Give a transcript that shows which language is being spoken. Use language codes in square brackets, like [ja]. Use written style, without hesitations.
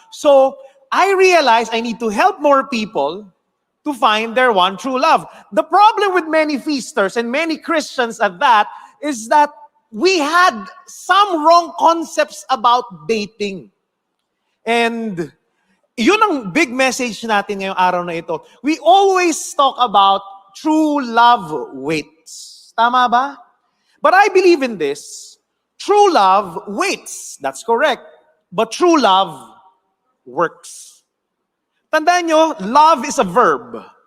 [en] So, I realized I need to help more people to find their one true love. The problem with many feasters and many Christians at that is that we had some wrong concepts about dating. [tl] And yun ang big message natin ngayong araw na ito. [en] We always talk about true love waits. [tl] Tama ba? [en] But I believe in this. True love waits. That's correct. But true love works. [tl] Tandaan nyo, [en] love is a verb.